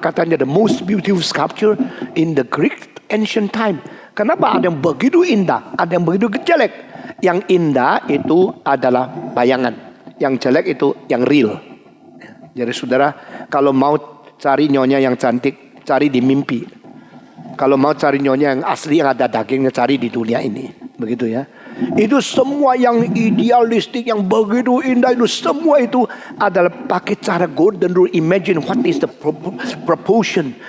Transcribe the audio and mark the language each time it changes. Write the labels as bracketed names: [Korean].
[Indonesian] Katanya [English] the most beautiful sculpture in the Greek ancient time. [Indonesian] Kenapa ada yang begitu indah, ada yang begitu jelek? Yang indah itu adalah bayangan, yang jelek itu yang real. Jadi saudara, kalau mau cari nyonya yang cantik, cari di mimpi. Kalau mau cari nyonya yang asli, yang ada dagingnya, cari di dunia ini. Begitu ya. Itu semua yang idealistik, yang begitu indah, itu semua itu adalah pakai cara golden rule. [English] Imagine what is the proportion.